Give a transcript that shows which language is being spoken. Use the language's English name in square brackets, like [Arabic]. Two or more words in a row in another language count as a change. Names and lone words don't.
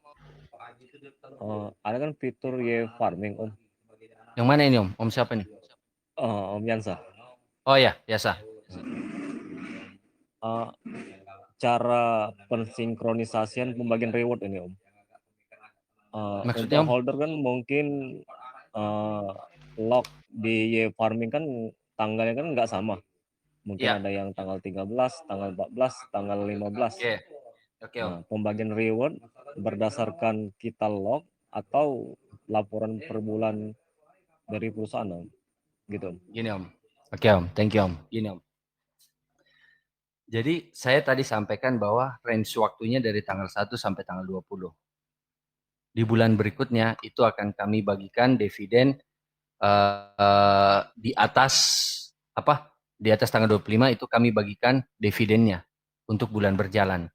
[Indonesian] Ada kan fitur farming Om. Yang mana ini Om? Om siapa nih? Om Yansa. Oh ya, biasa. Cara pensinkronisasian pembagian reward ini Om. Maksudnya Untuk Om? holder kan mungkin lock di farming kan tanggalnya kan nggak sama. Mungkin Iya. ada yang tanggal 13, tanggal 14, tanggal 15. Oke Om. Nah, pembagian reward berdasarkan kita lock atau laporan per bulan dari perusahaan Om. Gitu Om. Gini Om. Oke Om, [English] thank you Om. [Indonesian] Gini Om. Jadi saya tadi sampaikan bahwa range waktunya dari tanggal 1 sampai tanggal 20. Di bulan berikutnya itu akan kami bagikan dividen di atas apa? Di atas tanggal 25 itu kami bagikan dividennya untuk bulan berjalan.